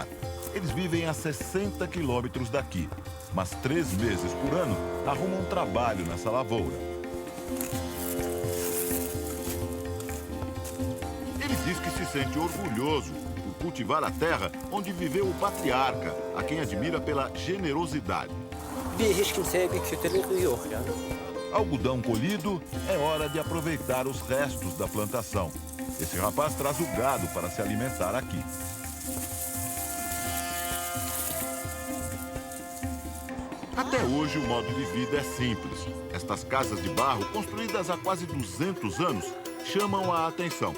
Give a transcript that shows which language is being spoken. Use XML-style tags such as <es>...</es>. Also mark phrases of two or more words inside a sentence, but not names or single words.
<pt>Eles vivem a 60 quilômetros daqui, mas 3 meses por ano arrumam trabalho nessa lavoura. Ele diz que se sente orgulhoso por cultivar a terra onde viveu o patriarca, a quem admira pela generosidade.</pt> <tr>Hiç kimseye bir kötülük yok yani.</tr> <pt>Algodão colhido, é hora de aproveitar os restos da plantação. Esse rapaz traz o gado para se alimentar aqui. Até hoje, o modo de vida é simples. Estas casas de barro, construídas há quase 200 anos, chamam a atenção.</pt>